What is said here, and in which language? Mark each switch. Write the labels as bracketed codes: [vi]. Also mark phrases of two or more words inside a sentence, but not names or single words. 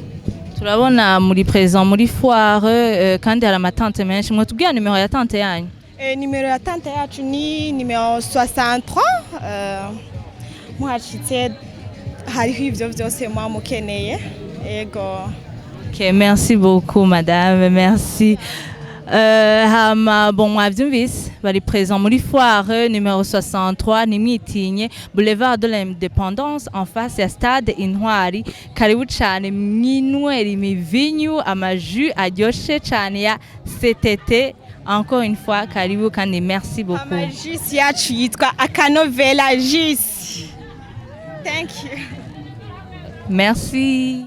[rn] Turabona muri présent muri foire kandi hari amatante menshi. Mwotubwira numero ya tante yanyu? Numero ya tante yacu ni numero 63. Muhashitse hariho ivyo vyose mwa mukeneye. Ego. [fr] Ok, merci beaucoup madame, merci. [rn] Hama bon mwavyumvise bari présent muri foire numéro 63 nimwitinye boulevard de l'Indépendance [fr] en face [rn] ya stade Intwari. Karibu cyane mwinywera imivinyu amaju aryoshe cyane ya CTT. [fr] Encore une fois karibu kandi merci beaucoup. [rn] Amajisi yacu yitwa akanovera jisi. [en] Thank you. [fr] Merci.